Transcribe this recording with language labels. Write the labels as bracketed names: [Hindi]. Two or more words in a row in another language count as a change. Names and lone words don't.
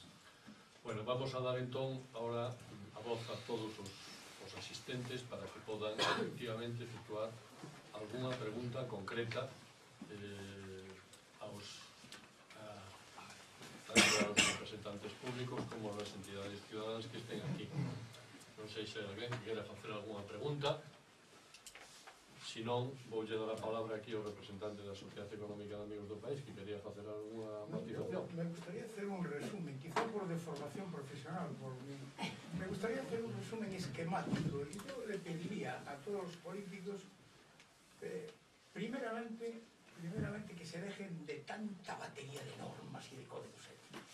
[Galician] Bueno, vamos a dar entón ahora a voz a todos os asistentes para que podan efectivamente efectuar alguna pregunta concreta tanto aos representantes públicos como as entidades [Spanish] ciudadanas que estén [Galician] aquí. Non sei se alguén quere facer alguna pregunta. Se non, voulle dar a palabra aquí ao representante da Sociedade Económica de Amigos do País que quería facer alguna matización. [Spanish] Me gustaría hacer un resumen, quizá por deformación profesional, me gustaría hacer un resumen esquemático y yo le pediría a todos los políticos primeramente que se dejen de tanta batería de normas y de códigos éticos.